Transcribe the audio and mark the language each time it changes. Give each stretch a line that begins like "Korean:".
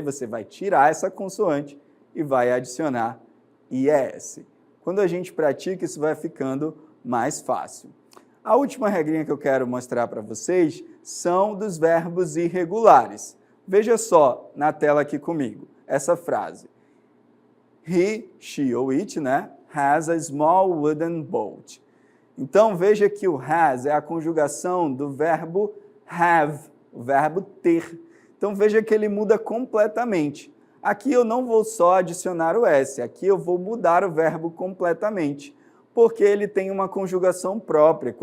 Portuguese: Você vai tirar essa consoante e vai adicionar IES. Quando a gente pratica, isso vai ficando mais fácil. A última regrinha que eu quero mostrar para vocês são dos verbos irregulares. Veja só na tela aqui comigo, essa frase.
English: He, she ou it, né, has a small wooden boat.
Portuguese: Então, veja que o has é a conjugação do verbo have, o verbo ter. Então, veja que ele muda completamente. Aqui eu não vou só adicionar o S, aqui eu vou mudar o verbo completamente, porque ele tem uma conjugação própria.